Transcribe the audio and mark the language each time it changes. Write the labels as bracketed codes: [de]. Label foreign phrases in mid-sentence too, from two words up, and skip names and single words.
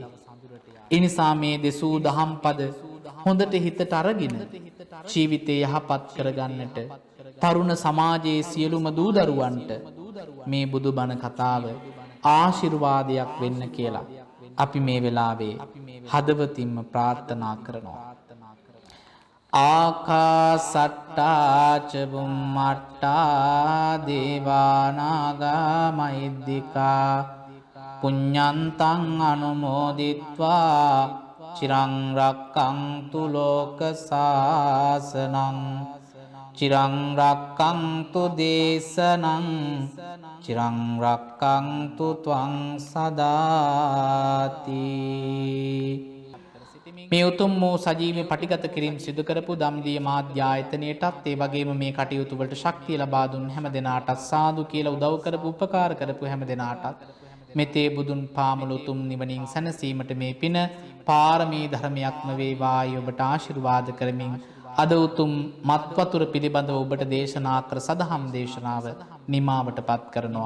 [si] ඒ නිසා මේ දෙසූ දහම් පද හොඳට හිතට අරගෙන ජීවිතය යහපත් කරගන්නට තරුණ සමාජයේ සියලුම දූ දරුවන්ට මේ බුදුබණ කතාව ආශිර්වාදයක් වෙන්න කියලා අපි මේ වෙලාවේ හදවතින්ම ප්‍රාර්ථනා කරනවා. [pi] ආකාසට්ටා ච බුම්මට්ටා දේවා නාග මහිද්దికා පුඤ්ඤන්තං අනුමෝදිත්වා චිරං රක්ඛන්තු ලෝක සාසනං චිරං රක්ඛන්තු දේශනං චිරං රක්ඛන්තු ත්වං සදාති. [si] මේ උතුම් වූ සජීවී පටිගත කිරීම සිදු කරපු ධම්දිය මාධ්‍ය ආයතනයටත් ඒ වගේම මේ කටයුතු වලට ශක්තිය ලබා දුන් හැම දෙනාටත් සාදු කියලා උදව් කරපු උපකාර කරපු හැම දෙනාටත් මෙතේ බුදුන් පාමුල උතුම් නිවනින් සැනසීමට මේ පින පාරමී ධර්මයක්ම වේවායි ඔබට ආශිර්වාද කරමින් අද උතුම් මත් වතුර පිළිබඳව ඔබට දේශනා කර සදහම් දේශනාව නිමාවටපත් කරනවා.